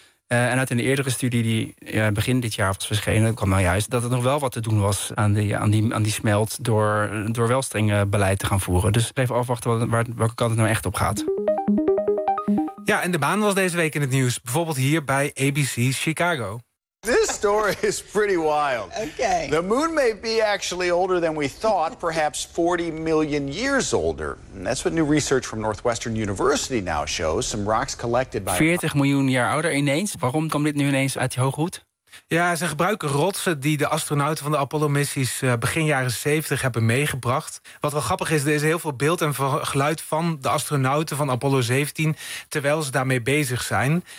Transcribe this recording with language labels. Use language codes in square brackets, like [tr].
[nl] En uit een eerdere studie die begin dit jaar was verschenen, kwam nou juist dat het nog wel wat te doen was aan die smelt door wel streng beleid te gaan voeren. Dus even afwachten welke kant het nou echt op gaat. Ja, en de maan was deze week in het nieuws. Bijvoorbeeld hier bij ABC Chicago. [en] This story is pretty wild. Okay. The moon may be actually older than we thought, perhaps 40 million years older. And that's what new research from Northwestern University now shows. Some rocks collected by [nl] 40 miljoen jaar ouder ineens. Waarom kwam dit nu ineens uit die hoge hoed? Ja, ze gebruiken rotsen die de astronauten van de Apollo-missies begin jaren 70 hebben meegebracht. Wat wel grappig is, er is heel veel beeld en geluid van de astronauten van Apollo 17 terwijl ze daarmee bezig zijn.